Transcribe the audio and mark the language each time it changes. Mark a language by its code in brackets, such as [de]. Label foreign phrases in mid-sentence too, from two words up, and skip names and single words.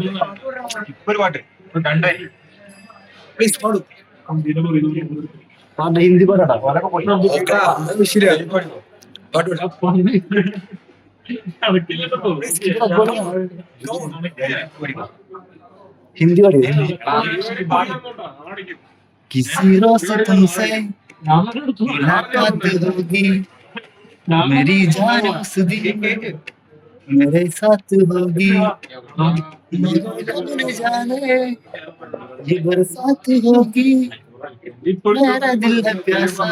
[ml] ഒരു പാട്ട് കണ്ടായി പാട്ട് ഹിന്ദി പാടാ. ഹിന്ദി പാടി. [hi] किसी रोज तुमसे मुलाकात होगी मेरी जान उस दिन मेरे साथ होगी न जाने ये बरसात होगी मेरा दिल है प्यासा